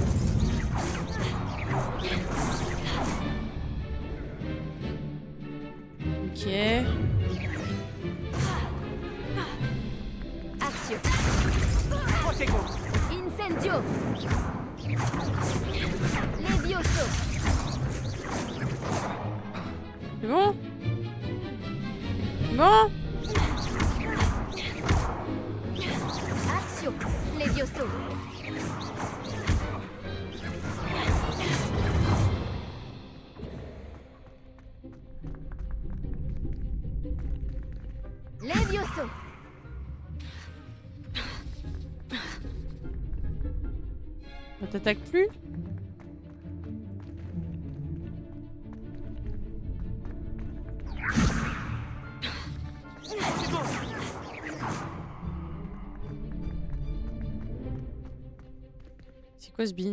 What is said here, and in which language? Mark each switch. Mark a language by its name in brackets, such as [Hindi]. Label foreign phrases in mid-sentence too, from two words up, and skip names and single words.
[French] Ok. Axio. Protego. Incendio. Levioso. C'est bon? Bon? Axio. Levioso. Levioso. Ça t'attaque plus? C'est quoi ce beans?